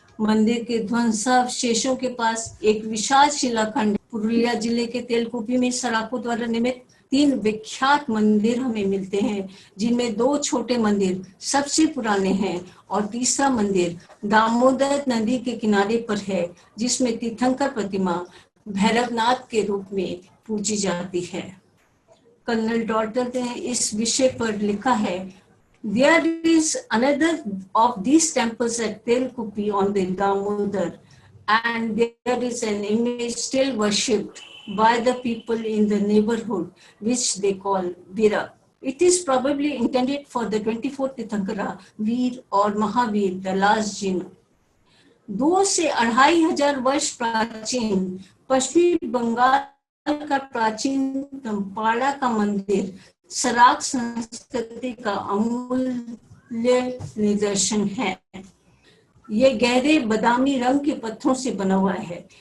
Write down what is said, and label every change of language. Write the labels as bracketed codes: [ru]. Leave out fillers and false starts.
[hi] मंदिर के ध्वंसावशेषों के पास एक विशाल शिलाखंड पुरुलिया जिले के तेलकुपी में सराकों द्वारा निर्मित 3 विख्यात मंदिर हमें मिलते हैं, जिनमें 2 छोटे मंदिर सबसे पुराने हैं और तीसरा मंदिर दामोदर नदी के किनारे पर है, जिसमें तीर्थंकर प्रतिमा भैरवनाथ के रूप में पूजी जाती है। कर्नल डॉल्टन ने इस विषय पर लिखा है, [en] There is another of these temples at Telkupi on the Damodar, and there is an image still worshipped by the people in the neighborhood, which they call Vira. It is probably intended for the 24th Tirthankara, Veer or Mahavir, the last Jinn. [hi] 2 से 2500 वर्ष प्राचीन पश्चिमी बंगाल का प्राचीन पाड़ा का मंदिर सराग संस्कृति का अमूल्य निदर्शन है। ये गहरे बादामी रंग के पत्थरों से बना हुआ है।